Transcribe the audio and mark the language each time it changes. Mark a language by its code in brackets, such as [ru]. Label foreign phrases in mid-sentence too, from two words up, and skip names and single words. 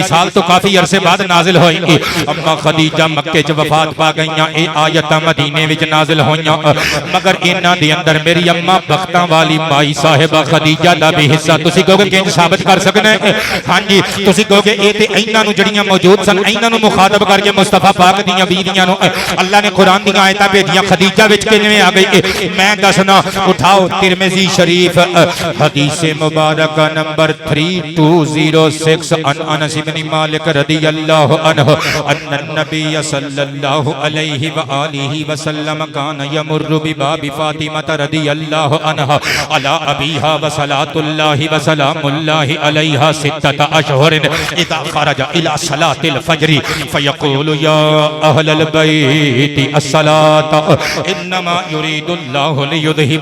[pa] وصال تو کافی عرصے بعد نازل ہوئی اماں خدیجہ مکے چ وفات پا گئیاں یہ آیت مدینے وچ نازل ہوئیاں مگر انہاں دے اندر میری اماں بختاں والی مائی صاحبہ خدیجہ دا بھی حصہ تسی کہوگے کنج ثابت کر سکنے ہاں جی تسی کہوگے یہ تے انہاں نوں جڑیاں موجود سن انہاں نوں مخاطب کرکے مصطفیٰ پاک دیاں بیویاں نوں اللہ نے قرآن دی آیتاں بھیجیاں خدیجہ وچ کویں آ گئی میں دسنا اٹھاؤ ترمذی شریف حدیث مبارک نمبر [ar] 3206 عن أنس بن مالك رضي الله عنه أن النبي صلى الله عليه و آله وسلم كان يمر بباب فاطمة رضي الله عنها على أبيها و صلاة الله و سلام الله عليها ستة أشهر إذا خرج إلى صلاة الفجر فيقول يا أهل البيت الصلاة إنما يريد الله ليذهب